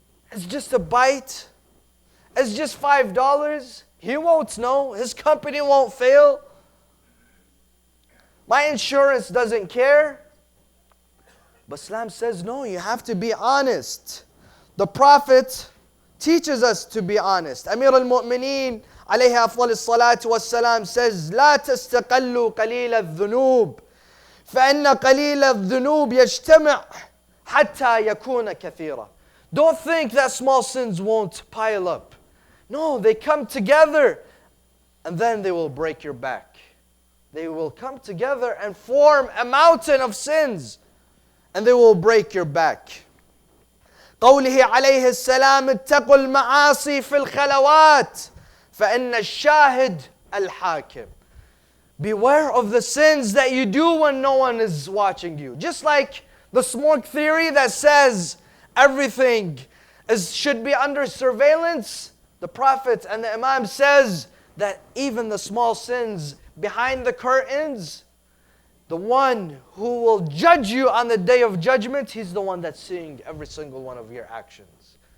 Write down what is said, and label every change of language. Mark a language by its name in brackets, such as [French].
[English] It's just a bite. It's just $5. He won't know. His company won't fail. My insurance doesn't care. But Islam says, no, you have to be honest. The Prophet teaches us to be honest. [Arabic] Amir al-Mu'mineen alayhi afdal as-salatu was-salam says, لا تستقلوا قليل الذنوب فإن قليل الذنوب يجتمع حتى يكون كثيرا. [English] Don't think that small sins won't pile up. No, they come together and then they will break your back. They will come together and form a mountain of sins and they will break your back. [Arabic] قوله عليه السلام اتقوا المعاصي في الخلوات فإن الشاهد الحاكم. [English] Beware of the sins that you do when no one is watching you. Just like the smoke theory that says everything should be under surveillance, the Prophet and the Imam says that even the small sins behind the curtains, the one who will judge you on the day of judgment, he's the one that's seeing every single one of your actions.